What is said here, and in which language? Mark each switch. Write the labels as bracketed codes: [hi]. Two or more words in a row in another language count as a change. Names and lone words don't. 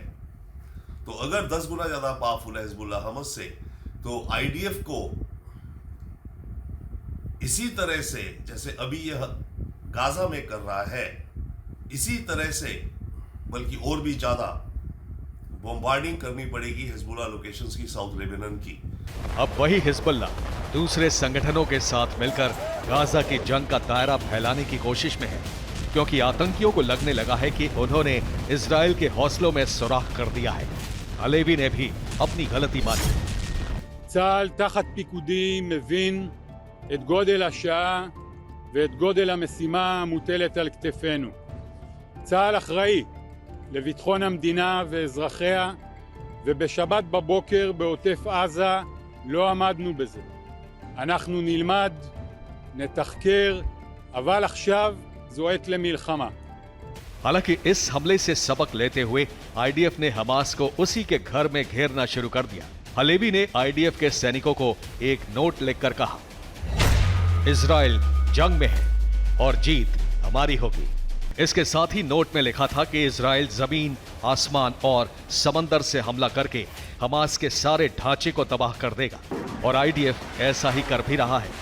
[hi] तो अगर 10 गुना ज्यादा पावरफुल है हिजबुल्लाह हमस से, तो आईडीएफ को इसी तरह से जैसे अभी यह गाजा में कर रहा है, इसी तरह से बल्कि और भी ज्यादा बॉम्बार्डिंग करनी पड़ेगी हिजबुल्लाह लोकेशंस की, साउथ लेबनान की। अब वही हिजबुल्लाह दूसरे संगठनों के साथ मिलकर गाजा की जंग का दायरा फैलाने की कोशिश में है, क्योंकि आतंकियों को लगने लगा है कि उन्होंने इजराइल के हौसलों में सुराख कर दिया है। हलेवी ने भी अपनी गलती मानी। [he] צה"ל תחת פיקודי מבין את גודל השעה ואת גודל המשימה המוטלת על כתפינו. צה"ל אחראי לביטחון המדינה ואזרחיה, ובשבת בבוקר בעוטף עזה לא עמדנו בזה. אנחנו נלמד, נתחקר, אבל עכשיו זו עת למלחמה. [hi] हालांकि इस हमले से सबक लेते हुए आईडीएफ ने हमास को उसी के घर में घेरना शुरू कर दिया। हलेवी ने आईडीएफ के सैनिकों को एक नोट लिखकर कहा, इजराइल जंग में है और जीत हमारी होगी। इसके साथ ही नोट में लिखा था कि इजराइल जमीन, आसमान और समंदर से हमला करके हमास के सारे ढांचे को तबाह कर देगा, और आईडीएफ ऐसा ही कर भी रहा है।